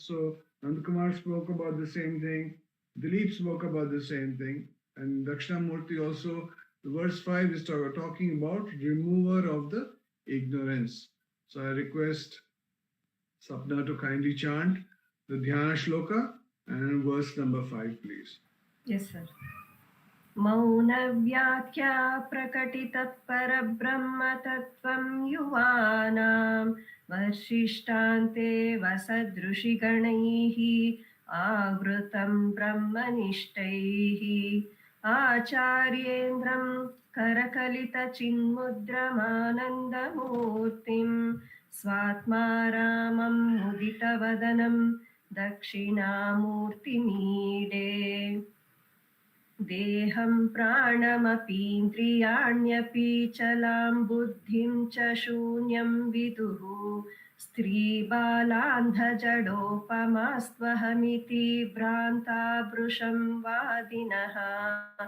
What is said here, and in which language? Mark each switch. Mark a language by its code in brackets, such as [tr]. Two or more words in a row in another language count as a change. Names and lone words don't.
[en] So Nandakumar spoke about the same thing, Dileep spoke about the same thing, and Dakshinamurti also, verse 5 is talking about remover of the ignorance. So I request Sapna to kindly chant the [sa] ध्यान श्लोक [en] and verse number 5, please. Yes, sir. [sa] मौनव्याख्या प्रकटितत् परब्रह्म तत्त्वम् युवानम् वशिष्ठान्ते वसदृषिगणैः आवृतम् ब्रह्मनिष्ठैः आचार्येन्द्रम् करकलित चिन्मुद्रमानन्दमूर्तिम् स्वात्मारामम् मुदितवदनम् दक्षिणामूर्तिमीडे देहम् प्राणमपीन्द्रियाण्यपि चलाम् बुद्धिम् च शून्यम् विदुः स्त्री बालान्ध जडोपमा स्त्वहमिति भ्रान्ता भृशं वादिनः